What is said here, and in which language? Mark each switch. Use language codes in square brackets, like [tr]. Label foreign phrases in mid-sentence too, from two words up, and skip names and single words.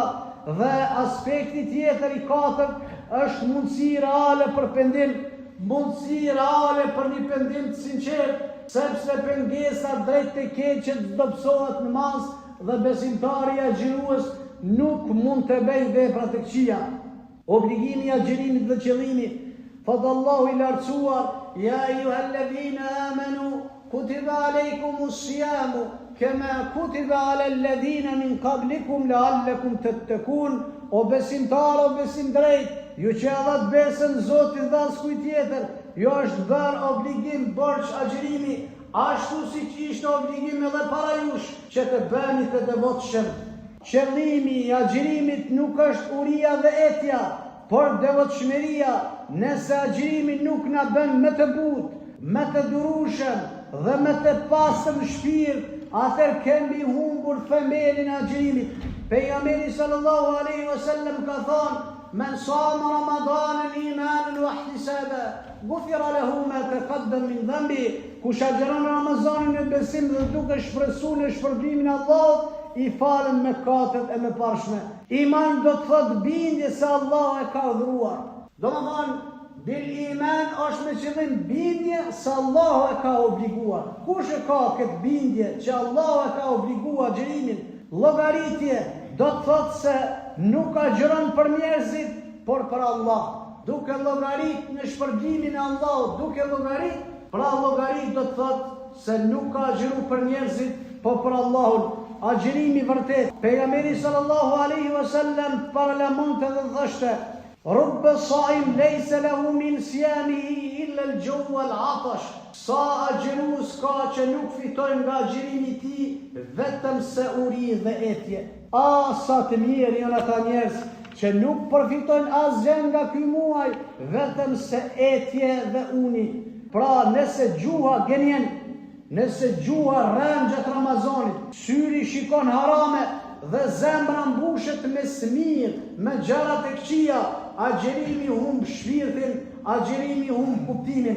[sq] Dhe aspekti tjetër i katërt është mundësi reale për pendim, mundësi reale për një pendim të sinqert, sepse pengesa drejt të keqet dobësohet në mas dhe besimtari i agjërues nuk mund të bëjë vepra të këqija. Obligimi i agjërimit dhe qëllimi. Thotë Allahu i lartësuar: [ar] "يا أيها الذين آمنوا كتب عليكم الصيام كما كتب على الذين من قبلكم لعلكم تتقون." [sq] O besimtar, o besim drejt, ju që e dhat besën Zotit dhe as kujt tjetër, jo është bërë obligim borxh agjërimi, ashtu siç ishte obligim edhe para jush që të bëni të devotshëm. Qëllimi i agjërimit nuk është uria dhe etja, por devotshmëria. Nëse agjërimi nuk na bën më të butë, më të durueshëm dhe më të pastër shpirt, atëherë kemi humbur themelin e agjërimit. Pejgamberi [ar] صلى الله عليه وسلم [sq] ka thënë: [ar] "من صام رمضان إيمانا واحتسابا غفر له ما تقدم من ذنبه." [sq] Kush agjeron Ramazanin në besim dhe duke shpresuar në shpërblimin e Allahut, i falen mëkatet e mëparshme. Iman do të thotë bindje se Allah e ka dhuruar. Do më thonë, [ar] بالإيمان [sq] është me qëllim bindje se Allah e ka obliguar. Kush e ka këtë bindje që Allah e ka obliguar agjërimin? Llogaritje do të thotë se nuk agjëron për njerëzit, por për Allah. Duke llogarit në shpërblimin e Allahut, duke llogarit, pra llogarit do të thotë se nuk ka agjëru për njerëzit, por për Allahun. Agjërimi vërtet. Pejgamberi [ar] صلى الله عليه وسلم [sq] parlamente dhe thoshte: [ar] "رب صائم ليس له من صيامه إلا الجوع والعطش." [sq] Sa agjërues ka që nuk fitojnë nga agjërimi i tij vetëm se uri dhe etje. Sa të mirë janë ata njerëz që nuk përfitojnë asgjë nga ky muaj, vetëm se etje dhe uni. Pra nëse gjuha genjen, nëse gjuha rren gjatë Ramazanit, syri shikon harame dhe zemra mbushet me smir, me gjërat e këqija, agjerimi humb shpirtin, agjerimi humb kuptimin.